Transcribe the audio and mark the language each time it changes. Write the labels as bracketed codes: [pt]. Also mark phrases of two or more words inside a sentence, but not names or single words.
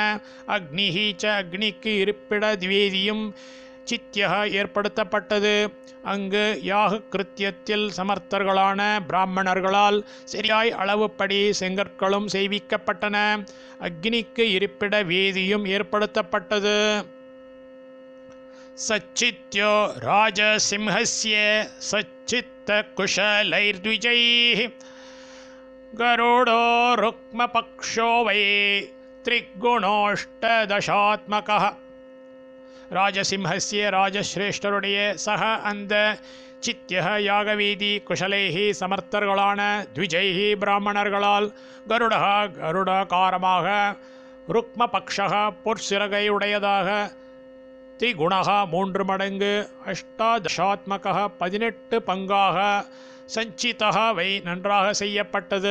[sa] अग्निः च [ta] அக்னிக்கு இருப்பிட திவேதியும் சித்தியக ஏற்படுத்தப்பட்டது. அங்கு யாக கிருத்தியத்தில் சமர்த்தர்களான பிராமணர்களால் சரியாய் அளவுப்படி செங்கற்களும் செய்விக்கப்பட்டன. அக்னிக்கு இருப்பிட வேதியும் ஏற்படுத்தப்பட்டது. [sa] सच्चित्यो राजसिंहस्य सच्चित्तकुशलैर्द्विजैः गरुडो रुक्मपक्षो वै त्रिगुणोष्टदशात्मकः. [ta] ராஜசிம்ஹஸ்ய ராஜஸ்ரேஷ்டருடைய சக அந்த சித்திய யாகவீதி குஷலைஹி சமர்த்தர்களான த்விஜைஹி பிராமணர்களால் கருடா கருடாகாரமாக ருக்மபக்ஷக பொற்சிறகையுடையதாக திரிகுணக 3 மடங்கு அஷ்டாதசாத்மக 18 பங்காக [sa] सञ्चितः वै [ta] நன்றாக செய்யப்பட்டது.